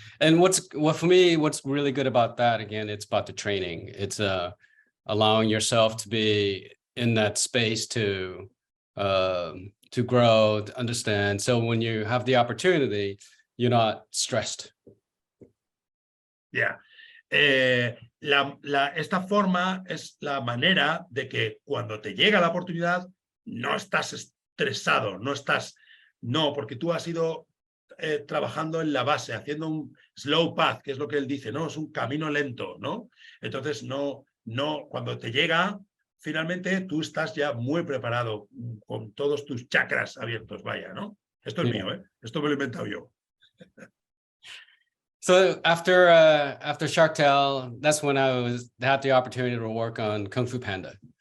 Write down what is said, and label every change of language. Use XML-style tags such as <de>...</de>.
<en>And for me, what's really good about that, again, it's about the training. It's allowing yourself to be in that space to grow, to understand. So when you have the opportunity, you're not stressed. Yeah.</en> <es>Esta forma es la manera de que cuando te llega la oportunidad no estás estresado, porque tú has ido trabajando en la base, haciendo un</es> <en>slow path,</en> <es>que es lo que él dice, ¿no? Es un camino lento, ¿no? Entonces no, cuando te llega, finalmente tú estás ya muy preparado, con todos tus chakras abiertos, vaya, ¿no? Esto es mío, ¿eh? Esto me lo he inventado yo.</es> <en>So after Shark Tale, that's when I had the opportunity to work on Kung Fu Panda.</en>